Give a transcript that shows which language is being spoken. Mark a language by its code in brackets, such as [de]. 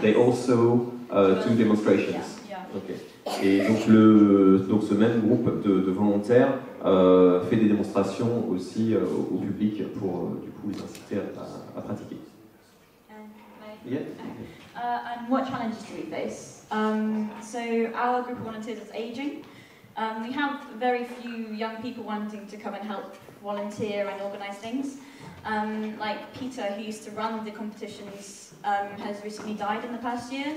[en] They also do demonstrations. Yeah. Okay. [fr] Et donc ce même groupe de volontaires fait des démonstrations aussi au public pour du coup les inciter à pratiquer. [en] Yeah. And what challenges do we face? So our group of volunteers is ageing. We have very few young people wanting to come and help volunteer and organise things. Like Peter, who used to run the competitions, has recently died in the past year.